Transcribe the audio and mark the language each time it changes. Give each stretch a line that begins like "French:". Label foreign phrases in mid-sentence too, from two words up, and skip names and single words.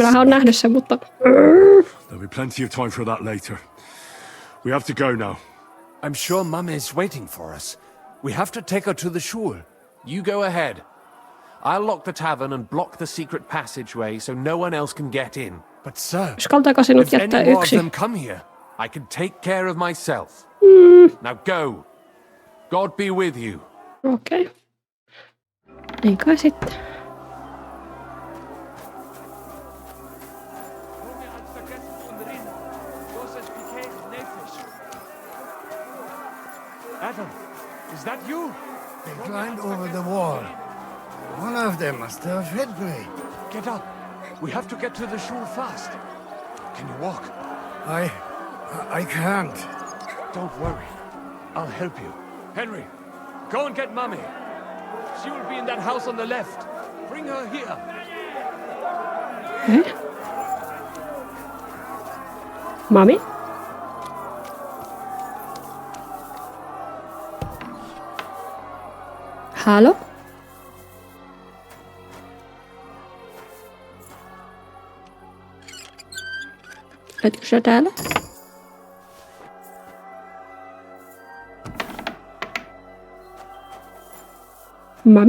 English: There'll be plenty of time for that later. We have to go now. I'm sure Mama is waiting for us. We have to take her to the shul. You go ahead. I'll lock the tavern and block the secret passageway so no one else can get in. But sir,
Finnish: uskaltaako sinut
English: if
Finnish: jättää
English: any more of
Finnish: yksi?
English: them come here, I can take care of myself. Now go. God be with you.
Finnish: Okei. Ei kai sitten.
English: Adam, is that you? They climbed over the wall. One of them must have hit me. Get up. We have to get to the shore fast. Can you walk? I can't. Don't worry. I'll help you. Henry, go and get Mummy. She will be in that house on the left. Bring her here. Okay. Mummy?
Finnish: Hallå? Oletko sä täällä? Mame?